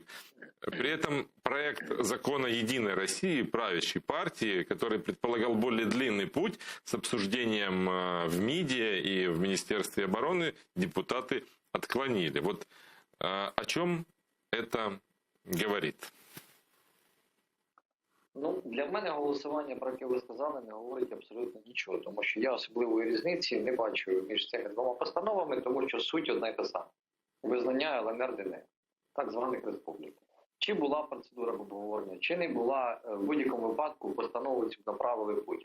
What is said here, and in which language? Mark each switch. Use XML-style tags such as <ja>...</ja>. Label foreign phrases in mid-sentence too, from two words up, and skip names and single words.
<ru>При этом проект закона «Единой России», правящей партии, который предполагал более длинный путь с обсуждением в МИДе и в Министерстве обороны, депутаты отклонили. Вот о чем это говорить?</ru> <uk>Ну, для мене голосування, про яке ви сказали, не говорить абсолютно нічого, тому що я особливої різниці не бачу між цими двома постановами, тому що суть одна й та сама. Визнання ЛНР, ДНР, так званих республік. Чи була процедура обговорення, чи не була, в будь-якому випадку постанову цю направили Путіна.</uk>